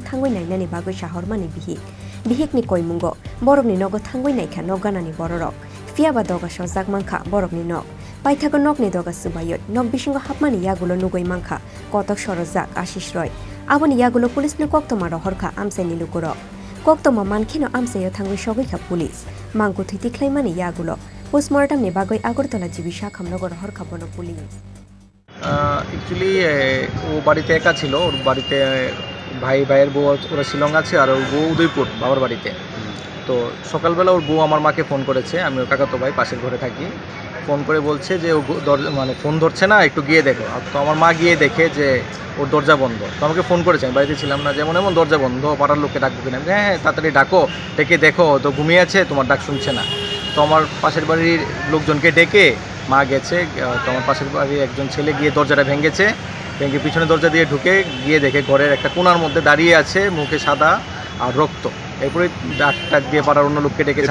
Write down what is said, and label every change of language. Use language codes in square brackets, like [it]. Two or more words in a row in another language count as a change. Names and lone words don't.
[trp] thangoi nainani bagai shahormani bihikni koimungo borokni nogo thangoi naikha nogganani borok fia ba doga sojak Mankha borokni nog paithago nokni doga subayoi nog bisingo hapmani yagulo nugoi Mankha kotok sorojak Ashish Roy aboni yagulo pulis no koktoma rohorkha Amchaini lukuro koktoma mankhino Amchaio thangoi sogoikha pulis Mangkwthwi tiklaimani yagulo postmortem ni bagai Agartala jibisha khamnagar rohorkha bono pulis [bn] एक्चुअली ও বাড়িতে একা ছিল ওর বাড়িতে ভাইয়ের বউ ওরা শিলং আছে আর ওর বউ উদয়পুর বাবার বাড়িতে তো সকালবেলা ওর বউ আমার মাকে ফোন করেছে আমি ওর কাকাতো ভাই পাশের ঘরে থাকি ফোন করে বলছে যে ও মানে ফোন ধরছে না একটু গিয়ে দেখো তো আমার মা গিয়ে দেখে যে ওর দরজা বন্ধ তো আমাকে ফোন করেছে আমি বাড়িতে ছিলাম না যেমন এমন দরজা বন্ধ পাড়ার লোককে ডাকবো কিনা হ্যাঁ তাড়াতাড়ি ডাকো ডেকে দেখো তো ঘুমিয়ে আছে তোমার ডাক শুনছে না তো আমার পাশের বাড়ির লোকজনকে ডেকে মা গেছে তো আমার পাশের বাড়ির একজন ছেলে গিয়ে দরজাটা ভেঙে পিছনে দরজা দিয়ে ঢুকে গিয়ে দেখে ঘরের একটা কোণার মধ্যে দাঁড়িয়ে আছে মুখে সাদা আর রক্ত এরপরে ডাক দিয়ে পাড়ার অন্য লোককে ডেকেছে